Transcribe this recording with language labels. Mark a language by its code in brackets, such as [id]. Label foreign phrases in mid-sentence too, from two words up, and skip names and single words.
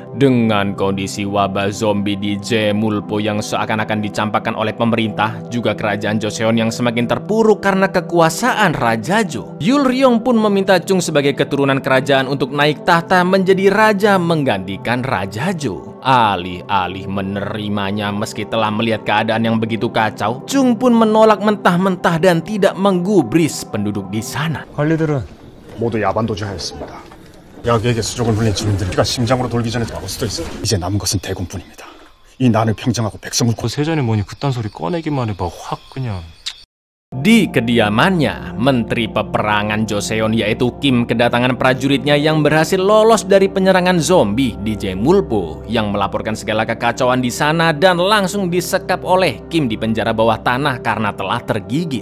[id] Dengan kondisi wabah zombie di Jemulpo yang seakan-akan dicampakkan oleh pemerintah, juga kerajaan Joseon yang semakin terpuruk karena kekuasaan Raja Jo, Yulryung pun meminta Chung sebagai keturunan kerajaan untuk naik tahta menjadi raja menggantikan Raja Jo. Alih-alih menerimanya meski telah melihat keadaan yang begitu kacau, Chung pun menolak mentah-mentah dan tidak menggubris penduduk di sana. [ko] 관리들은 모두 야반도주하였습니다. 약에게 수족을 물린 주민들 피가 심장으로 돌기 전에 막을 수도 있어. 이제 남은 것은 대군뿐입니다. 이 난을 평정하고 백성을 그 세전에 뭐니 그딴 소리 꺼내기만 해봐 확 그냥. [id] Di kediamannya, Menteri Peperangan Joseon yaitu Kim kedatangan prajuritnya yang berhasil lolos dari penyerangan zombie di Jemulpo, yang melaporkan segala kekacauan di sana dan langsung disekap oleh Kim di penjara bawah tanah karena telah tergigit.